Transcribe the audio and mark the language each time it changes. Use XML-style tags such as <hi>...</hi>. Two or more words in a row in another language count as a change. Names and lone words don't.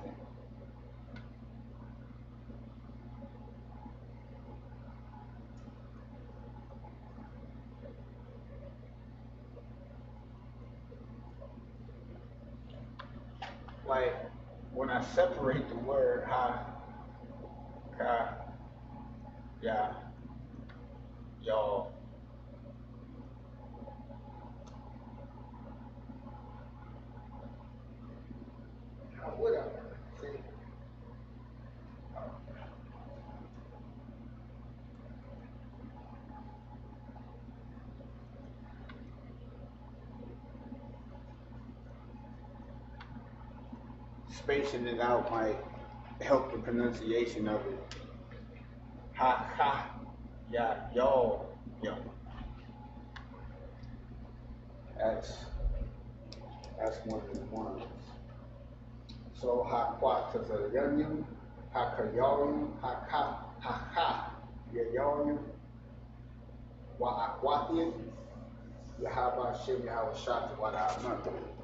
<en>Like when I separate the word ha, ka, ya, y'all. How would I? See? Spacing it out might help the pronunciation of it. Ha, ha, ya, y'all, yo. That's one of the ones. So Hakwatzayim, Hakayarim, Yayarim, Wa'akwathin, Bahasham Yahawashi.</en>